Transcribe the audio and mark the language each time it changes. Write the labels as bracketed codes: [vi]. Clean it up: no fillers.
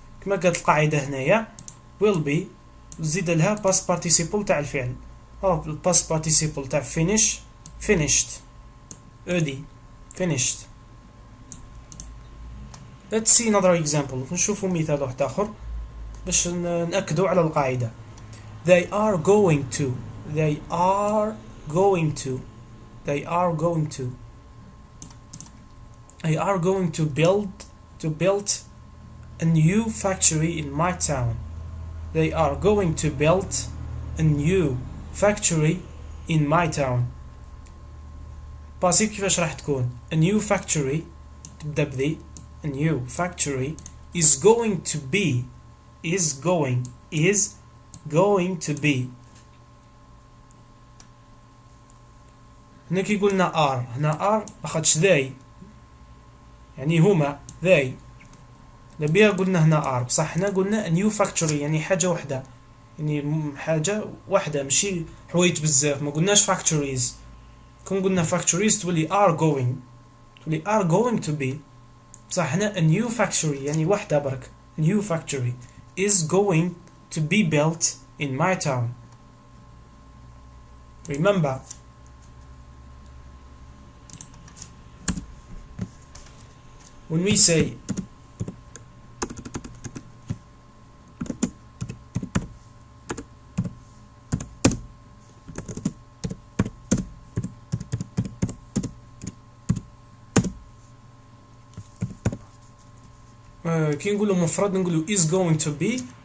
[ar] كما قالت القاعدة هنايا [en] will be [ar] زيد لها past participle تاع الفعل. [en] past participle تاع finished. finished. Let's see another example. [ar] نشوفوا مثال واحد آخر باش نأكدوا على القاعدة. [en] They are going to. they are going to they are going to they are going to build a new factory in my town. They are going to build a new factory in my town. [ar] باسيف كيفاش راح تكون؟ [en] a new factory [ar] تبدأ بذي. [en] a new factory is going to be is going to be. [ar] هنا كي قلنا are، هنا are أخدش they، يعني هما they. نبيها قلنا هنا are، بصح هنا قلنا a new factory يعني حاجة وحدة، يعني حاجة واحدة ماشي حوايج بزاف. ما قلناش factories. كون قلنا factories تولي [en] are going to be. [ar] بصح هنا [en] a new factory [ar] يعني واحدة برك. [en] a new factory is going to be built in my town. Remember, when we say [ar] كي نقولوا مفرد نقولوا [en] is going to be.